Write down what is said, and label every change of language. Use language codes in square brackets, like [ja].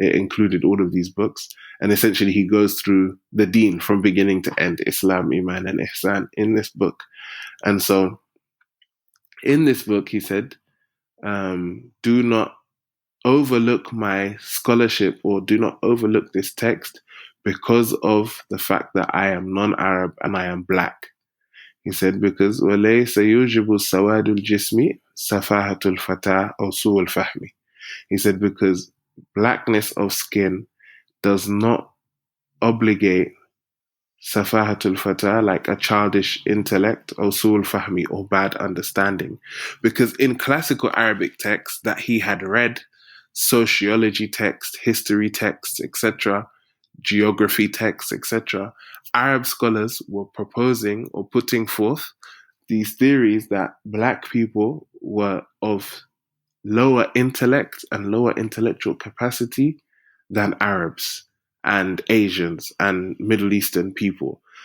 [en] It included all of these books. And essentially he goes through the deen from beginning to end, Islam, Iman, and Ihsan in this book. And so in this book, he said, do not overlook my scholarship, or do not overlook this text because of the fact that I am non-Arab and I am black. He said, because [ar] وَلَيْسَ يُوجِبُ سَوَادُ الْجِسْمِ سَفَاهَةُ الْفَتَاةِ أَوْ سُوءُ الْفَهْمِ. [en] He said, because blackness of skin does not obligate safahatul fata, like a childish intellect, or su'ul fahmi, or bad understanding. Because in classical Arabic texts that he had read, sociology texts, history texts, etc., geography texts, etc., Arab scholars were proposing or putting forth these theories that black people were of lower intellect and lower intellectual capacity than Arabs and Asians and Middle Eastern people.